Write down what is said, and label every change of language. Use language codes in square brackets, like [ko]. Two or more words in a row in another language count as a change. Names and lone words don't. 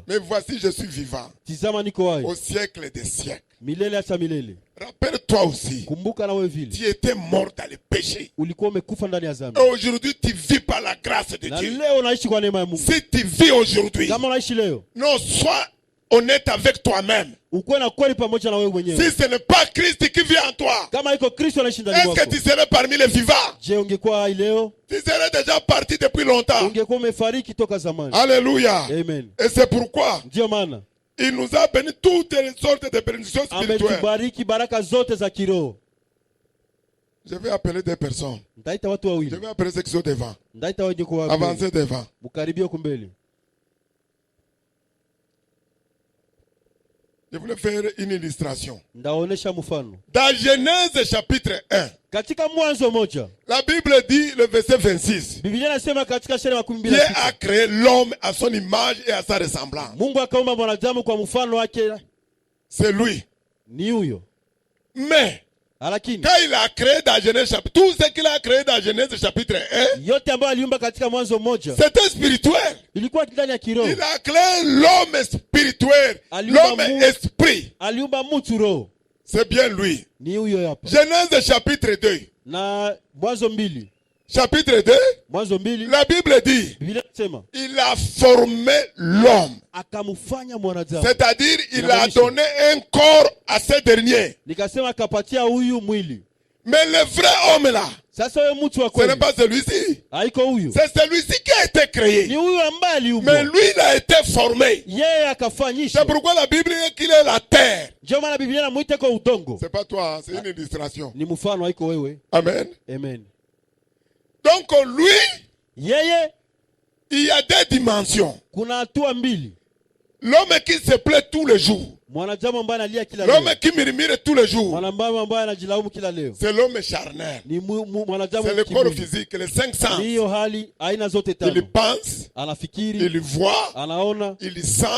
[fr] mais voici je suis vivant [sw] tizama niko hai [fr] au siècle des siècles. [sw] milele hata milele. [fr] Rappelle-toi aussi, [sw] Kumbuka na wewe vile [fr] tu étais mort dans le péché. [sw] ulikuwa umekufa ndani ya dhambi, [fr] Et aujourd'hui, tu vis par la grâce de [sw] na [fr] Dieu. [sw] leo unaishi kwa neema ya Mungu. [fr] Si tu vis aujourd'hui, [sw] Kama unaishi leo, [fr] non, sois honnête avec toi-même. [sw] ukuwe na kweli pamoja na wewe mwenyewe. [fr] Si ce n'est pas Christ qui vit en toi, [sw] Kama iko Kristo anaishi ndani [fr] est-ce que [sw] mwako, [fr] tu serais parmi les vivants? [sw] je, ungekuwa hai leo? [fr] Tu serais déjà parti depuis longtemps. [sw] Ungekuwa umefariki toka zamani. [fr] Alléluia. Amen. Et c'est pourquoi [sw] Ndio maana [fr] il nous a béni toutes les sortes de bénédictions spirituelles. [sw] ametubariki baraka zote za kiroho. [fr] Je vais appeler des personnes. [sw] Ndaita watu [fr] Je [sw] wawili, [fr] vais appeler ceux qui sont devant. [sw] ndaita wenye kuwa [fr] Avancez devant. [sw] mkaribie huko mbele. [fr] Je voulais faire une illustration. [sw] Ndaonesha mfano [fr] Dans Genèse chapitre 1, [sw] katika Mwanzo moja. [fr] la Bible dit, le verset 26, [sw] Biblia inasema katika sheria ya [fr] Dieu a créé l'homme à son image et à sa ressemblance. [sw] Mungu akaumba mwanadamu kwa mfano wake, [fr] C'est lui. [sw] ni huyo. [fr] Mais, [sw] Lakini [fr] quand il a créé dans Genèse chapitre, tout ce qu'il a créé dans Genèse chapitre 1, [sw] yote ambayo aliumba katika Mwanzo moja [fr] c'était spirituel. [sw] ilikuwa ndani ya kiroho. [fr] Il a créé l'homme spirituel, [sw] Aliumba [fr] l'homme [sw] Mungu. [fr] esprit. [sw] Aliumba mtu roho, [fr] C'est bien lui. [sw] ni huyo hapa. [fr] Genèse chapitre 2. [sw] Na Mwanzo 2, [fr] Chapitre 2, [sw] Mwanzo 2, [fr] la Bible dit, [sw] Biblia inasema [fr] il a formé l'homme. [sw] akamfanya mwanadamu, [fr] C'est-à-dire, il a donné un corps à ce dernier. [sw] nikasema akapatia huyu mwili. [fr] Mais le vrai homme là, [sw] Sasa wewe mtu wa [fr] ce n'est [sw] kweli [fr] pas celui-ci. [sw] haiko huyu, [fr] C'est celui-ci qui a été [sw] ni [fr] créé. [sw] huyu ambaye [fr] Mais [sw] aliumbwa, [fr] lui, il a été formé. [sw] yeye akafanyishwa. [fr] C'est pourquoi la Bible dit qu'il est la terre. [sw] Ndio maana Biblia inamuita kwa udongo. [fr] C'est pas toi, hein, c'est une illustration. [sw] Ni mfano, haiko wewe. Amen. Amen. [fr] Donc lui, [sw] Yeye [fr] il y a des dimensions. [sw] kuna hatua mbili. [fr] L'homme qui se plaît tous les jours. [sw] Mwanadamu ambaye analia kila leo, [fr] L'homme qui murmure tous les jours. [sw] mwanadamu ambaye anajilaumu kila leo, [fr] C'est l'homme charnel. [sw] ni mwanadamu [fr] C'est le corps [sw] kimwili. [fr] physique, les 5 sens. [sw] Ni hiyo hali aina zote [fr] Il [sw] tano. [fr] pense, [sw] Anafikiri, [fr] il voit, [sw] anaona, [fr] il sent.